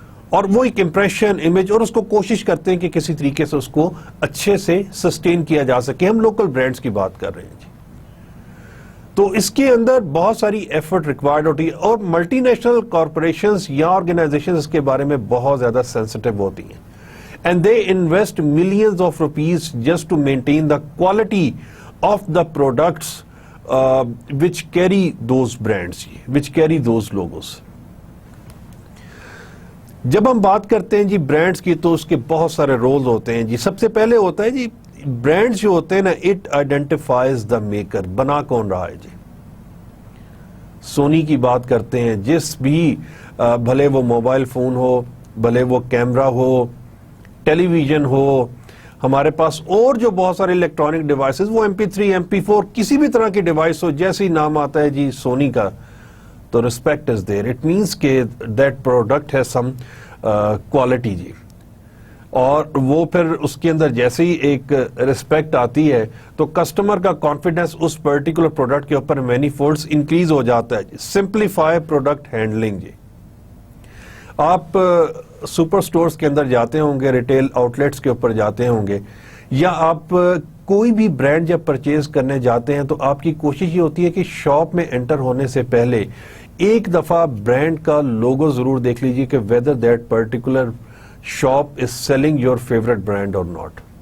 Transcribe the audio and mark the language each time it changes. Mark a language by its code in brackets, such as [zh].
[ur] اور وہ ایک امپریشن، امیج، اور اس کو کوشش کرتے ہیں کہ کسی طریقے سے اس کو اچھے سے سسٹین کیا جا سکے. ہم لوکل برانڈز کی بات کر رہے ہیں تو اس کے اندر بہت ساری ایفرٹ ریکوائرڈ ہوتی ہے، اور ملٹی نیشنل کارپوریشنز یا آرگنائزیشنز اس کے بارے میں بہت زیادہ سینسٹیو ہوتی ہیں. [en] And they invest millions of rupees just to maintain the quality of the products which carry those brands, which carry those logos. [ur] جب ہم بات کرتے ہیں برانڈز کی تو اس کے بہت سارے رولز ہوتے ہیں. سب سے پہلے ہوتا ہے برانڈز جو ہوتے ہیں نا، [en] it identifies the maker, [ur] بنا کون رہا ہے. سونی کی بات کرتے ہیں، جس بھی بھلے وہ موبائل فون ہو، بھلے وہ کیمرہ ہو، ٹیلی ویژن ہو، ہمارے پاس اور جو بہت سارے الیکٹرانک ڈیوائسز، وہ MP3 MP4 کسی بھی طرح کی ڈیوائس ہو، جیسے ہی نام آتا ہے سونی کا [en] تو respect is there. It means کہ that product has some quality جی. [ur] اور وہ پھر اس کے اندر جیسے ہی ایک رسپیکٹ آتی ہے تو کسٹمر کا کانفیڈنس اس پرٹیکولر پروڈکٹ کے اوپر مینی فولڈز انکریز ہو جاتا ہے جی. [en] Simplify product handling جی. [ur] آپ سپر سٹورز کے اندر جاتے ہوں گے, ریٹیل آؤٹ لیٹس کے اوپر جاتے ہوں گے, یا آپ کوئی بھی برانڈ جب پرچیز کرنے جاتے ہیں تو آپ کی کوشش یہ ہوتی ہے کہ شاپ میں انٹر ہونے سے پہلے ایک دفعہ برانڈ کا لوگو ضرور دیکھ لیجئے کہ [en] whether that particular shop is selling your favorite brand or not.